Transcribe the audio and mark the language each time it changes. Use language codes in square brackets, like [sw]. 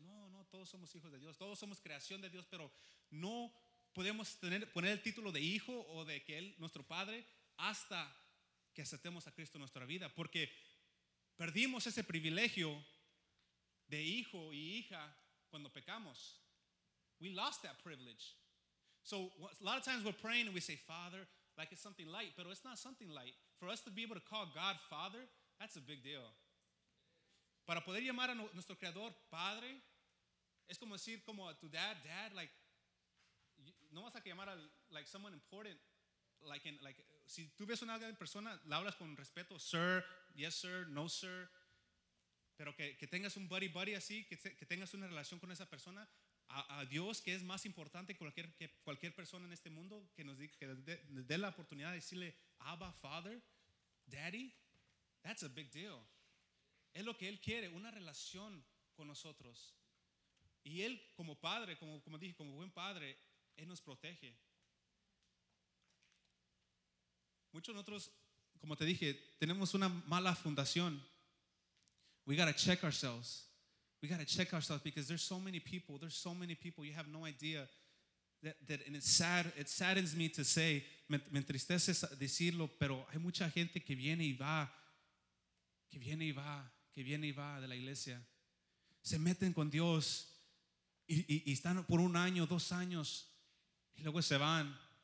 [es] No, todos somos hijos de Dios. Todos somos creación de Dios, pero no podemos poner el título de hijo o de que Él, nuestro Padre, hasta que aceptemos a Cristo en nuestra vida. Porque perdimos ese privilegio de hijo y hija cuando pecamos. [en] We lost that privilege. So a lot of times we're praying and we say, Father, like it's something light. Pero it's not something light. For us to be able to call God Father, that's a big deal. [es] Para poder llamar a nuestro Creador Padre, es como decir como a tu dad, like, no vas a llamar a [en] like someone important, like [es] si tú ves a una persona, la hablas con respeto, [en] sir, yes sir, no sir, [es] pero que tengas un buddy así, que tengas una relación con esa persona, a Dios, que es más importante que cualquier persona en este mundo, que nos diga, que dé la oportunidad de decirle [en] Abba, Father, Daddy, that's a big deal. [es] Es lo que Él quiere, una relación con nosotros. Y Él como padre, como dije, como buen padre, Él nos protege. Muchos de nosotros como te dije, tenemos una mala fundación. [en] We got to check ourselves. We got to check ourselves because there's so many people. There's so many people. You have no idea. That and it's sad. It saddens me to say. [es] Me entristece decirlo, pero hay mucha gente que viene y va. Que viene y va. Que viene y va de la iglesia. Se meten con Dios. Y están por un año, dos años. Y luego se van.